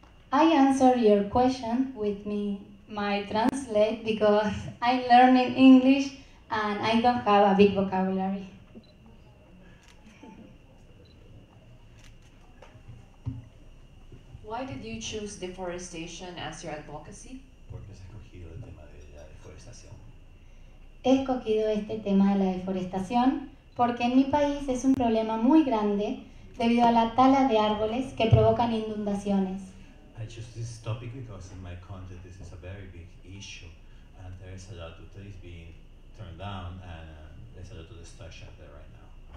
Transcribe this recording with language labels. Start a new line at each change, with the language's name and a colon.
English: I answer your question with my translate because I'm learning English and I don't have a big vocabulary. Why did you choose deforestation as your advocacy?
Spanish: ¿Por qué has escogido el tema de la deforestación? He escogido este tema de la deforestación porque en mi país es un problema muy grande debido a la tala de árboles que provocan inundaciones.
English: I chose this topic because in my country this is a very big issue and there is a lot of trees being turned down and there's a lot of destruction there right now.